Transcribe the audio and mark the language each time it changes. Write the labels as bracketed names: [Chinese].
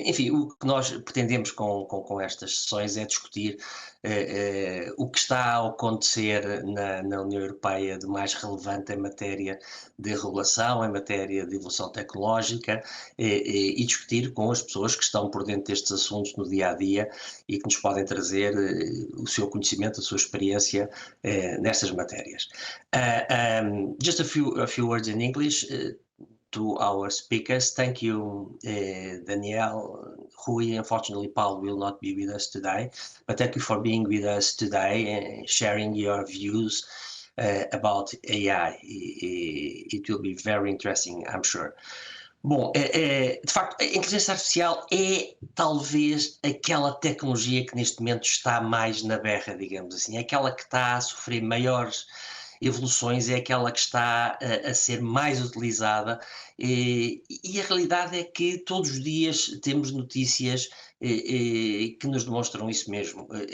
[Portuguese] Enfim, o que nós pretendemos com estas sessões é discutir o que está a acontecer na União Europeia de mais relevante em matéria de regulação, em matéria de evolução tecnológica e discutir com as pessoas que estão por dentro destes assuntos no dia-a-dia e que nos podem trazer o seu conhecimento, a sua experiência nestas matérias. [English] Just a few words in English to our speakers. Thank you, Danielle. Rui, unfortunately, Paul will not be with us today, but thank you for being with us today and sharing your views about AI. It will be very interesting, I'm sure. [Portuguese] Bom, de facto, a inteligência artificial é talvez aquela tecnologia que neste momento está mais na berra, digamos assim, é aquela que está a sofrer maiores evoluções, é aquela que está a ser mais utilizada e a realidade é que todos os dias temos notícias que nos demonstram isso mesmo.